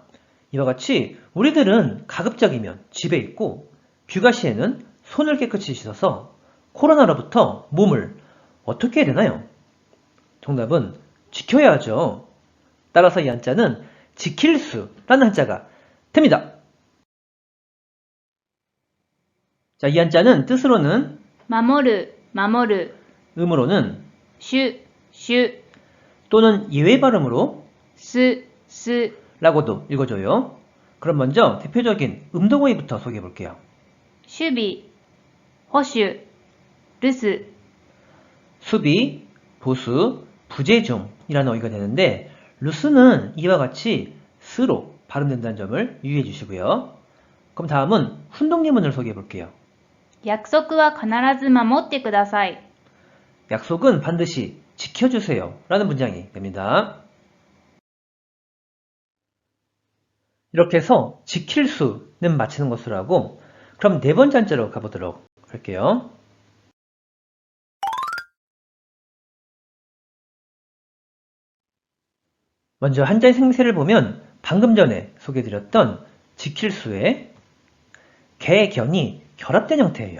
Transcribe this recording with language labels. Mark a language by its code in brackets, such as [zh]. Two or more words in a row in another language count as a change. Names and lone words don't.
[ko] 이와 같이 우리들은 가급적이면 집에 있고 귀가 시에는 손을 깨끗이 씻어서 코로나로부터 몸을 어떻게 해야 되나요? 정답은 지켜야 하죠. 따라서 이 한자는 지킬 수라는 한자가 됩니다. 자, 이 한자는 뜻으로는 [ja] 守る、守る、 [ko] 음으로는 [ja] しゅ、しゅ、 [ko] 또는 예외 발음으로 [ja] す、す、 [ko] 라고도 읽어줘요. 그럼 먼저 대표적인 음동어휘부터 소개해 볼게요. [ja] 守備、保守、留守、 [ko] 수비, 보수, 부재중이라는 어휘가 되는데, 루스는 이와 같이 스로 발음된다는 점을 유의해 주시고요. 그럼 다음은 훈동예문을 소개해 볼게요. [ja] 約束は必ず守ってください。 [ko] 약속은 반드시 지켜주세요 라는 문장이 됩니다. 이렇게 해서 지킬 수는 마치는 것으로 하고, 그럼 네 번째 한자로 가보도록 할게요. 먼저 한자의 생새를 보면 방금 전에 소개해드렸던 지킬 수의 개,견이 결합된 형태예요.